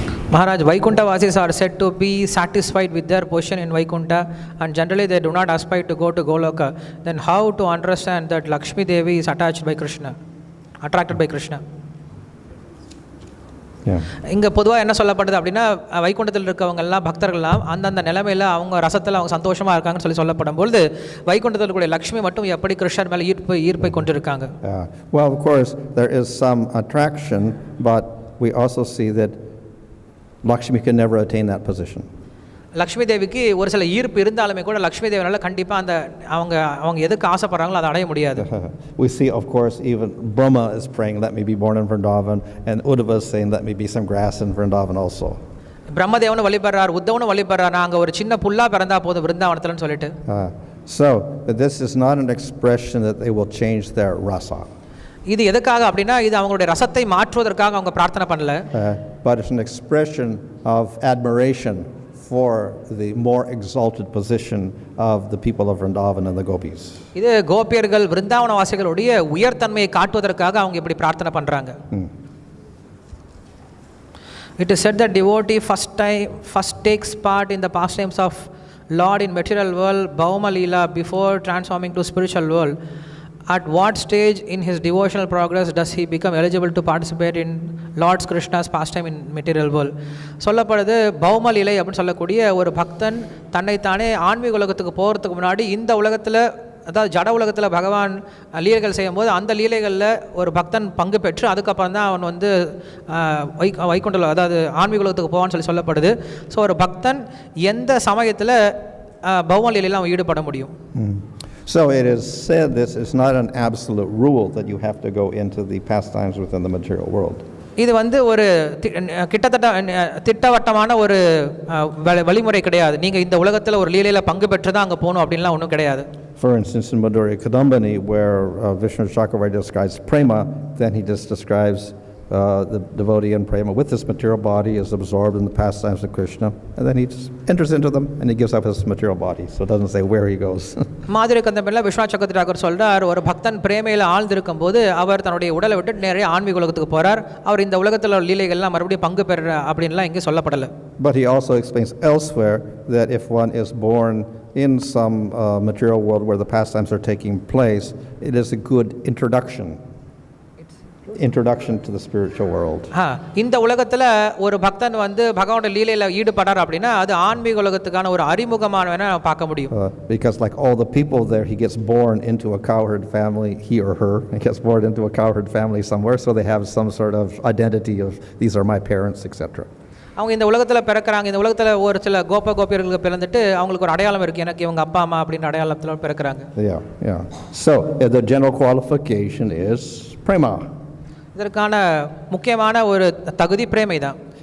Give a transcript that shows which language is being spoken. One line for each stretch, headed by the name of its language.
English: Maharaj, Vaikuntha-vasis are said to be satisfied with their position in Vaikuntha and generally they do not aspire to go to Goloka. Then how to understand that Lakshmi Devi is attached by Krishna, attracted by Krishna?
Tamil: இங்கே பொதுவாக என்ன சொல்லப்படுது அப்படின்னா வைகுண்டத்தில் இருக்கவங்க எல்லாம் பக்தர்கள்லாம் அந்தந்த நிலைமையில் அவங்க ரசத்தில் அவங்க சந்தோஷமாக இருக்காங்கன்னு சொல்லப்படும் பொழுது வைகுண்டத்தில் கூடிய லக்ஷ்மி மட்டும் எப்படி கிருஷ்ணர் மேலே ஈர்ப்பை கொண்டிருக்காங்க?
English: Well, of course, there is some attraction, but we also see that Lakshmi can never attain that position.
Tamil: Lakshmi தேவிக்கு ஒரு சில ஈர்ப்பு இருந்தாலுமே கூட லக்ஷ்மி தேவினால கண்டிப்பாக அந்த அவங்க எதுக்கு ஆசைப்படுறாங்களோ அதை அடைய முடியாது.
English: We see, of course, even Brahma is praying, let me be born in Vrindavan, and Uddhava is saying, let me be some grass in Vrindavan also.
Tamil: பிரம்மதேவனும் வழிபடுறார், உத்தவனும் வழிபடுறார், நாங்க ஒரு சின்ன புல்லா பிறந்தா போதும் விருந்தாவனத்துலன்னு சொல்லிட்டு.
English: So this is not an expression that they will change their rasa.
Tamil: இது எதுக்காக அப்படின்னா இது அவங்களுடைய ரசத்தை மாற்றுவதற்காக அவங்க பிரார்த்தனை பண்ணல.
English: But it's an expression of admiration for the more exalted position of the people of Vrindavan and the gopis.
Tamil: இது கோபியர்கள் விருந்தாவன வாசிகளுடைய உயர்தன்மையை காட்டுவதற்காக அவங்க இப்படி பிரார்த்தனை பண்றாங்க.
English: It is said that devotee first takes part in the pastimes of Lord in material world, Bhauma Leela, before transforming to spiritual world. At what stage in his devotional progress does he become eligible to participate in Lord Krishna's pastime in material world?
Tamil: சொல்லப்படுது பௌம லீலை அப்படின்னு சொல்லக்கூடிய ஒரு பக்தன் தன்னைத்தானே ஆன்மீக உலகத்துக்கு போகிறதுக்கு முன்னாடி இந்த உலகத்தில் அதாவது ஜட உலகத்தில் பகவான் லீலைகள் செய்யும்போது அந்த லீலைகளில் ஒரு பக்தன் பங்கு பெற்று அதுக்கப்புறம் தான் அவன் வந்து வைகுண்டல் அதாவது ஆன்மீக உலகத்துக்கு போவான்னு சொல்லப்படுது. ஸோ ஒரு பக்தன் எந்த சமயத்தில் பௌம லீலையில் அவன் ஈடுபட முடியும்?
English: So it is said this is not an absolute rule that you have to go into the pastimes within the material world.
Tamil: இது வந்து ஒரு கிட்டத்தட்ட திட்டவட்டமான ஒரு வழிமுறை கிடையாது. நீங்கள் இந்த உலகத்தில் ஒரு லீலையில் பங்கு பெற்று தான் அங்கே போகணும் அப்படின்லாம் ஒன்றும் கிடையாது.
English: For instance, in Madhurya Kadambini, where Vishnu Chakravarti describes prema, then he just describes the devotee in prema with this material body is absorbed in the pastimes of Krishna, and then he just enters into them and he gives up his material body, so it doesn't say where he goes.
Tamil: மாதுரிய கந்தமில்ல Viswanath சக்கரவர்த்தி சொல்றார், ஒரு பக்தன் பிரேமையில் ஆழ்ந்திருக்கும் போது அவர் தன்னுடைய உடலை விட்டு நேரே ஆன்மீக உலகத்துக்கு போறார். அவர் இந்த உலகத்தில் லீலைகள்லாம் மறுபடியும் பங்கு பெற அப்படின்லாம் இங்கே சொல்லப்படலை.
English: But he also explains elsewhere that if one is born in some material world where the pastimes are taking place, it is a good introduction to the spiritual world.
Tamil: இந்த உலகத்துல ஒரு பக்தன் வந்து பகவானுடைய லீலையில ஈடுபடார் அப்படினா அது ஆன்மீக உலகத்துக்கான ஒரு அறிமுகமானவனா பார்க்க முடியும்.
English: Because like all the people there, he gets born into a cowherd family, he or her gets born into a cowherd family somewhere, so they have some sort of identity of these are my parents, etc.
Tamil: அவங்க இந்த உலகத்தில் பிறக்கிறாங்க. இந்த உலகத்தில் ஒரு சில கோபியர்களுக்கு பிறந்துட்டு அவங்களுக்கு ஒரு அடையாளம் இருக்குது, எனக்கு இவங்க அப்பா அம்மா அப்படின்ற அடையாளத்தில் பிறக்கிறாங்க.
English: So the general qualification is prema.
Tamil: இதற்கான முக்கியமான ஒரு தகுதி பிரேமை தான்.